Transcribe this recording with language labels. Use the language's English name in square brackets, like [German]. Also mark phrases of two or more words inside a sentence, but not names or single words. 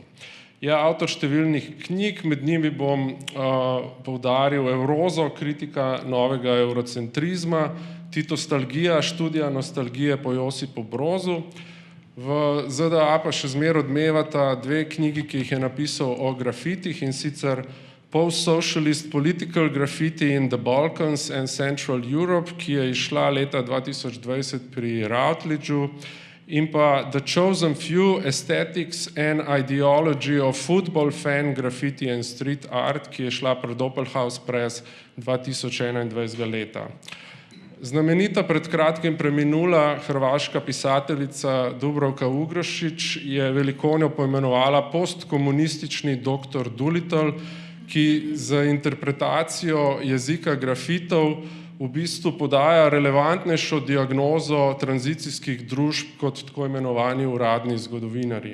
[Slovenian] Je avtor številnih knjig, med njimi bom poudaril Evrozo, kritika novega eurocentrizma, Titostalgija, študija nostalgije po Josipu Brozu. V ZDA pa še zmeraj odmevata dve knjigi, ki jih je napisal o grafitih, in sicer Post-Socialist Political Graffiti in the Balkans and Central Europe, ki je izšla leta 2020 pri Routledgeu, in pa The Chosen Few, Aesthetics and Ideology of Football Fan Graffiti and Street Art, ki je šla pred Doppelhaus Press 2021 leta. Znamenita pred kratkim preminula hrvaška pisateljica Dubravka Ugrošić je Velikonjo poimenovala postkomunistični doktor Dolittle, ki z interpretacijo jezika grafitov v bistvu podaja relevantnejšo diagnozo tranzicijskih družb kot tako imenovani uradni zgodovinarji.